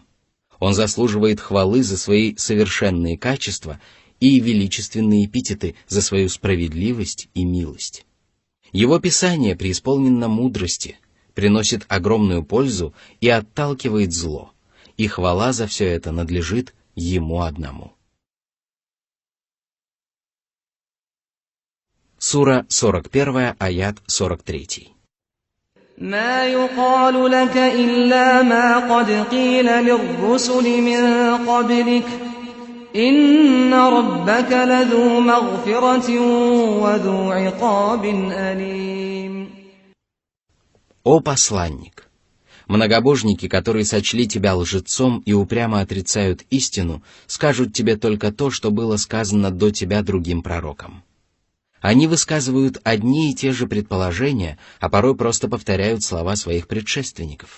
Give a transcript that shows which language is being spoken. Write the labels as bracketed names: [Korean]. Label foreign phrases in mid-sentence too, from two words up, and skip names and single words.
[Russian] Он заслуживает хвалы за свои совершенные качества и величественные эпитеты за свою справедливость и милость. Его Писание преисполнено мудрости, приносит огромную пользу и отталкивает зло, и хвала за все это надлежит Ему одному. Сура 41, аят 43. [Arabic] ما يقال لك إلا ما قد قيل للرسل من قبلك إن ربك لذو مغفرة وذو عقاب أليم. [Russian] О посланник! Многобожники, которые сочли тебя лжецом и упрямо отрицают истину, скажут тебе только то, что было сказано до тебя другим пророкам. Они высказывают одни и те же предположения, а порой просто повторяют слова своих предшественников.